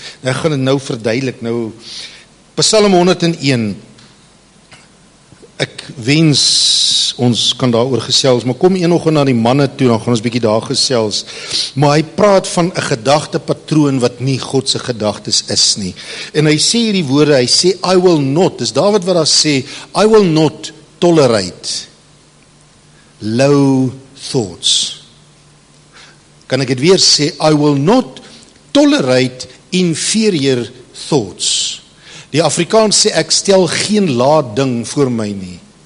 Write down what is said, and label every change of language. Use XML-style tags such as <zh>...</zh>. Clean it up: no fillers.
<af>Ek gaan dit nou verduidelik. Nou, Psalm 101, ek wens ons kan daaroor gesels, maar kom eenoggend na die manne toe, dan gaan ons bietjie daar gesels, maar hy praat van 'n gedagtepatroon wat nie God se gedagtes is nie, en hy sê hierdie woorde, hy sê,</af> <en>I will not,</en> <af>dis Dawid wat daar sê,</af> <en>I will not tolerate low thoughts.</en> <af>Kan ek dit weer sê?</af> <en>I will not tolerate inferior thoughts.</en> <af>Die Afrikaans sê, ek stel geen lae ding voor my nie.</af>